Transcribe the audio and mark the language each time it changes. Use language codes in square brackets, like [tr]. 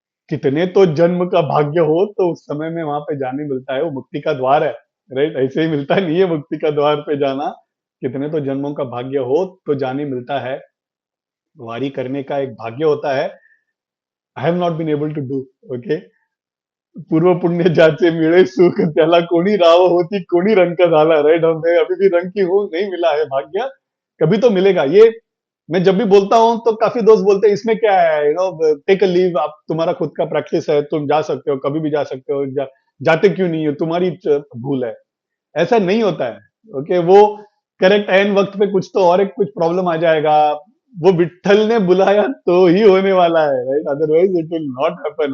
[hi] कितने तो जन्म का भाग्य हो तो उस समय में वहां पे जाने मिलता है, वो मुक्ति का द्वार है, राइट। ऐसे ही मिलता नहीं है मुक्ति का द्वार पे जाना, कितने तो जन्मों का भाग्य हो तो जाने मिलता है। वारी करने का एक भाग्य होता है। [en] I have not been able to do, [hi] okay. [mr] पूर्व पुण्य ज्याचे मिळे सुख, त्याला कोणी राव होती कोणी रंग झाला, राइट। [hi] हमें अभी भी रंग की हो नहीं मिला है भाग्य, कभी तो मिलेगा। ये मैं जब भी बोलता हूं तो काफी दोस्त बोलते हैं इसमें क्या है, [en] take a leave, [hi] आप तुम्हारा खुद का प्रैक्टिस है, तुम जा सकते हो, कभी भी जा सकते हो, जाते क्यों नहीं हो, तुम्हारी भूल है। ऐसा नहीं होता है, ओके। वो करेक्ट एन वक्त पे कुछ तो और एक कुछ प्रॉब्लम आ जाएगा, वो विट्ठल ने बुलाया तो ही होने वाला है, right, [en] Otherwise it will not happen.